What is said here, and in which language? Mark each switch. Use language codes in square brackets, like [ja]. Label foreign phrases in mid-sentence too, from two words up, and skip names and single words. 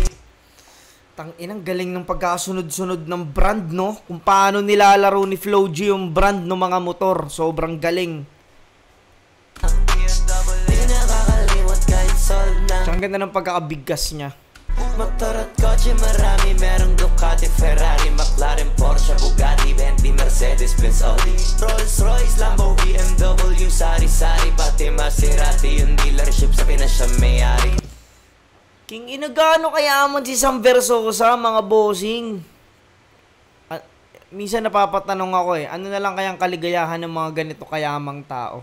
[tl] Tang inang galing ng pagkasunod-sunod ng brand, no? Kung paano nilalaro ni Flo G yung brand ng mga motor, sobrang galing. Ang ganda ng pagkakabigkas niya. Motor at kotse marami, merong Ducati, Ferrari, McLaren, Porsche, Bugatti, Bentley, Mercedes, Benz, Audi, Rolls Royce, Lambo, BMW, sari-sari, pati Maserati, yung dealership sa Pinas siya may-ari. King ina, gaano kayaman si Sam Versosa, mga bossing? Minsan napapatanong ako ano na lang kayang kaligayahan ng mga ganito kayamang tao?